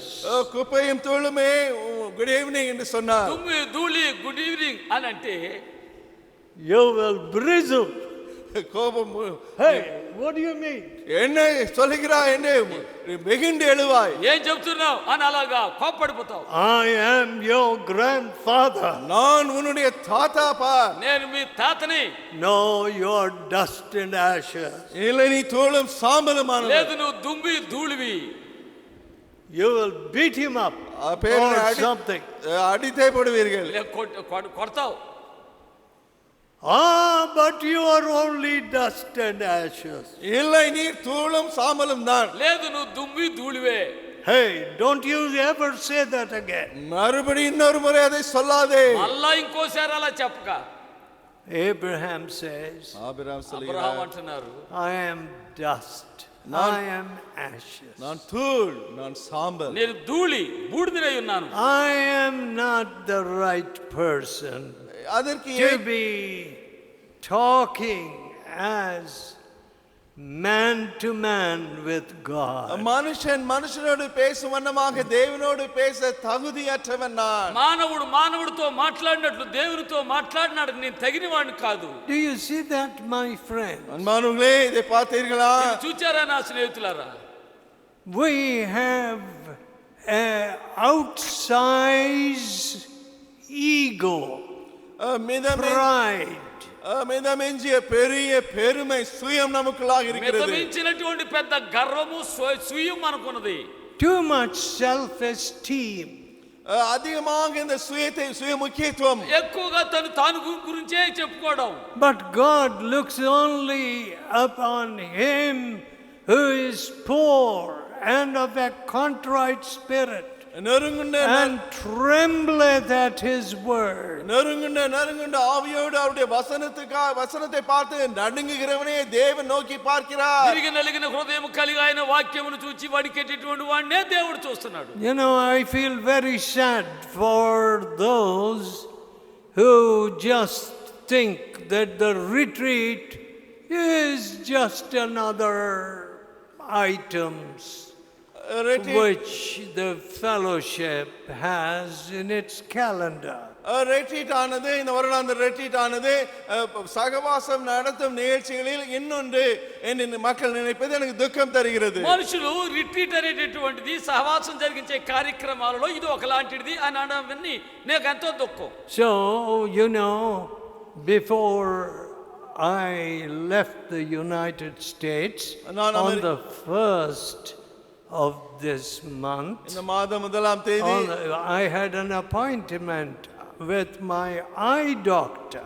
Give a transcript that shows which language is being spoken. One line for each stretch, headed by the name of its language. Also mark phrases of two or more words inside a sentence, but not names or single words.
Tamil: குப்பையும் தூளுமே
English: good evening
Tamil: என்று சொன்னார்.
Telugu: దుమ్ము ధూళి
English: good evening
Telugu: అని అంటే
English: You will bristle.
Tamil: கோபம்,
English: Hey, what do you mean?
Tamil: என்ன சொல்கிறாய் என்று வெகுண்டு எழுவாய்.
Telugu: ఏం చెప్తున్నావు అని అలాగా కోప్పడిపోతావు.
English: I am your grandfather.
Tamil: நான் உன்னுடைய தாத்தா பார்.
Telugu: నేను మీ తాతని.
English: No, you are dust and ashes.
Tamil: இல்லை நீ தூளும் சாம்பலுமானவன்.
Telugu: లేదు నువ్వు దుమ్మి ధూళివి.
English: You will beat him up or something.
Tamil: அடித்தே போடுவீர்கள்.
Telugu: కొడతావు.
English: But you are only dust and ashes.
Tamil: இல்லை நீ தூளும் சாம்பலும் தான்.
Telugu: లేదు నువ్వు దుమ్మి ధూళివే.
English: Hey, don't you ever say that again.
Tamil: மறுபடி இன்னொரு முறை அதை சொல்லாதே.
Telugu: మళ్ళా ఇంకోసారి అలా చెప్పక.
English: Abraham says,
Tamil: ஆபிரகாம்
Telugu: అబ్రహాం
Tamil: சொல்கிறார்,
Telugu: అంటున్నారు,
English: I am dust. I am ashes.
Tamil: நான் தூள், நான் சாம்பல்.
Telugu: నేను ధూళి బూడిదనై ఉన్నాను.
English: I am not the right person
Tamil: அதற்கு
English: to be talking as man to man with God.
Tamil: மனுஷன் மனுஷனோடு பேசும் வண்ணமாக தேவனோடு பேச தகுதியற்றவன் நான்.
Telugu: మానవుడు మానవుడితో మాట్లాడినట్లు దేవునితో మాట్లాడినాడు నేను తగినవాడిని కాదు.
English: Do you see that, my friend?
Tamil: அன்பானவர்களே, இதை பார்த்தீர்களா?
Telugu: ఇది చూచారా నా స్నేహితులారా?
English: We have an outsized ego, pride.
Tamil: மிதமிஞ்சிய பெரிய பெருமை சுயம் நமக்குள்ளாக இருக்கிறது.
Telugu: మితమించినటువంటి పెద్ద గర్వము సుయం మనకున్నది.
English: Too much self-esteem.
Tamil: அதிகமாக இந்த சுயத்தை சுய முக்கியத்துவம்,
Telugu: ఎక్కువగా తాను గురించే చెప్పుకోవడం.
English: But God looks only upon him who is poor and of a contrite spirit, and trembleth at his word.
Tamil: நறுங்குண்ட ஆவியோடு அவருடைய வசனத்தை பார்த்து நடுங்குகிறவனே தேவன் நோக்கி பார்க்கிறார்.
Telugu: తిరిగి నలిగిన హృదయం కలిగి ఆయన వాక్యమును చూచి వడికెట్టేటువంటి వాడినే దేవుడు చూస్తున్నాడు.
English: You know, I feel very sad for those who just think that the retreat is just another items which the fellowship has in its calendar.
Tamil: ரெட்ரீட் ஆனது, இந்த வருடாந்த ரெட்ரீட் ஆனது சகவாசம் நடத்தும் நிகழ்ச்சிகளில் இன்னொன்று என்று மக்கள் நினைப்பது எனக்கு துக்கம் தருகிறது.
Telugu: మనుషులు రిట్రీట్ అనేటటువంటిది సహవాసం జరిగించే కార్యక్రమాలలో ఇది ఒకలాంటిది అని అనవన్నీ నాకు ఎంతో దుఃఖం.
English: So, you know, before I left the United States on the 1st of this month,
Tamil: இந்த மாதம் முதலாம் தேதி
English: I had an appointment with my eye doctor.